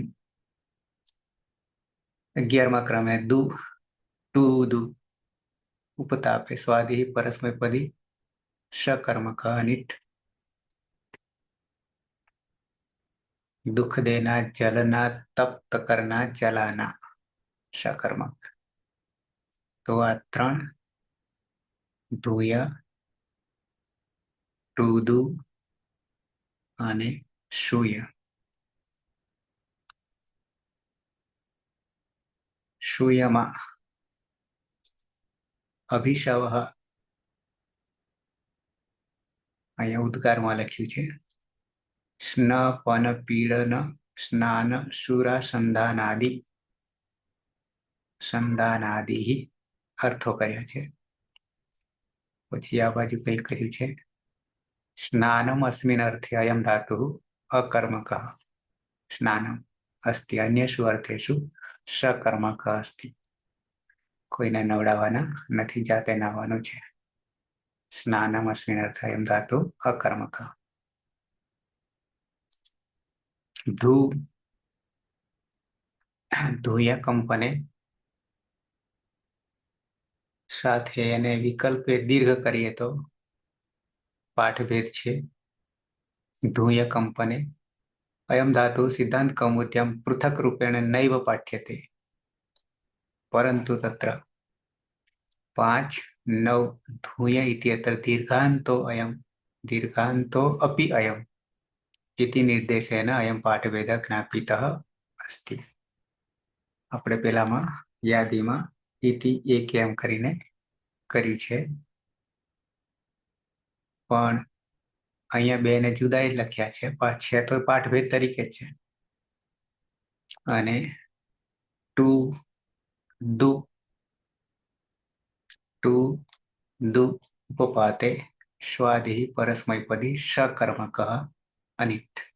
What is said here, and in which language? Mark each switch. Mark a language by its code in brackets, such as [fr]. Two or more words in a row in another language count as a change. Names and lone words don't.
[sa] 11मा क्रमे दू टू दू उपतापे स्वादि परस्मैपदी सकर्मक अनिट। [hi] दुख देना, जलना, तप्त करना, जलाना, सकर्मक। [gu] તો આ ત્રણ ધૂય, ટૂદૂ અને શૂય. શૂયમાં અભિશવ અહીંયા ઉદ્ગારમાં લખ્યું છે. સ્નપન પીડન સ્નાન શુરા સંધાનાદિ. સંધાનાદિ અર્થો કર્યા છે. પછી આ બાજુ કઈ કર્યું છે. [sa] સ્નાનમ અસ્મિન અર્થે અયમ ધાતુ અકર્મક. સ્નાનમ અસ્તિ અન્યસુ અર્થેષુ सकर्मक अस्ति. [gu] કોઈને નવડાવવાના નથી, જાતે નાહવાનું છે. [sa] સ્નાનમ અસ્મિન અર્થે અયમ ધાતુ અકર્મક. [gu] ધૂ ધૂય કંપને સાથે એને વિકલ્પે દીર્ઘ કરીએ તો પાઠભેદ છે. [sa] ધૂય કંપને અયમ ધાતુ સિદ્ધાંત કૌमुद्यम पृथक रूपेण नैव पाठ्यते, परंतु तत्र 5, 9 धूय इत्यत्र दीर्घान्तो अयम दीर्घान्तो अपि अयम इति निर्देशेन अयम पाठभेद ज्ञापितः अस्ति. [gu] આપણે પેલામાં યાદીમાં ઇતિ એક એમ કરીને કર્યું છે, પણ અહીંયા બે ને જુદા જ લખ્યા છે. છે તો પાઠભેદ તરીકે જ છે. અને ટુ દુ [sa] टू दु उपपाते स्वादि परस्मैपदी सकर्मक अनिट.